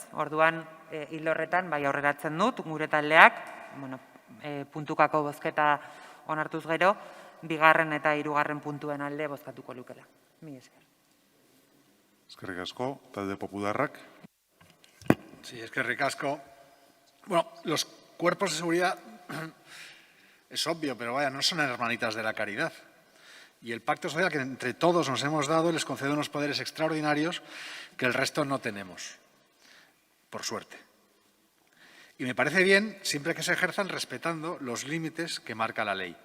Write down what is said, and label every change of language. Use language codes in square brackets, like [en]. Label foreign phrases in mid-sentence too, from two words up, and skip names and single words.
[eu] Orduan, hil horretan, bai aurreratzen dut, gure taldeak, puntukako bozketa onartuz gero, 2. eta 3. puntuen alde bozkatuko lukela. Mila esker. Eskerrik asko, talde popularrak. Sí, eskerrik asko. [es] Bueno, los cuerpos de seguridad, es obvio, pero vaya, no son hermanitas de la caridad. Y el pacto social que entre todos nos hemos dado les concede unos poderes extraordinarios que el resto no tenemos, por suerte. Y me parece bien siempre que se ejerzan respetando los límites que marca la ley.